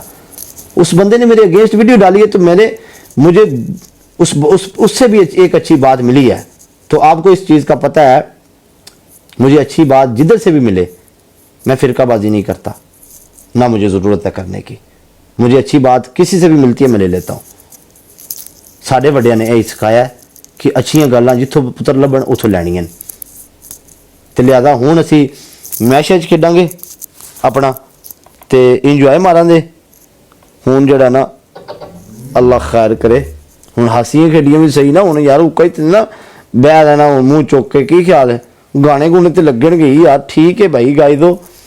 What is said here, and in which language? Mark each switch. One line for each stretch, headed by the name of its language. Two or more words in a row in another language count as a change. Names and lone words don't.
Urdu: اس بندے نے میرے اگینسٹ ویڈیو ڈالی ہے تو مجھے اس سے بھی ایک اچھی بات ملی ہے. تو آپ کو اس چیز کا پتہ ہے, مجھے اچھی بات جدھر سے بھی ملے, میں فرقہ بازی نہیں کرتا, نہ مجھے ضرورت ہے کرنے کی. مجھے اچھی بات کسی سے بھی ملتی ہے میں لے لیتا ہوں.
Punjabi: ساڈے وڈیاں نے یہی سکھایا ہے کہ اچھیاں گلاں جتھوں پتر لبن اتوں لینیاں. تے لہذا ہوں اسی میچ کھیڈاں گے اپنا تے انجوائے ماران دے. ہوں جڑا نا اللہ خیر کرے, ہوں ہاسیاں کھیڈیاں بھی صحیح نا, ہوں یار اکا ہی نا بہ لینا ہوں منہ چوک کے, کی خیال ہے ਗਾਣੇ ਗੁਣੇ ਤੇ ਲੱਗਣਗੇ ਹੀ ਯਾਰ, ਠੀਕ ਹੈ ਭਾਈ ਗਾਈ ਦੋ।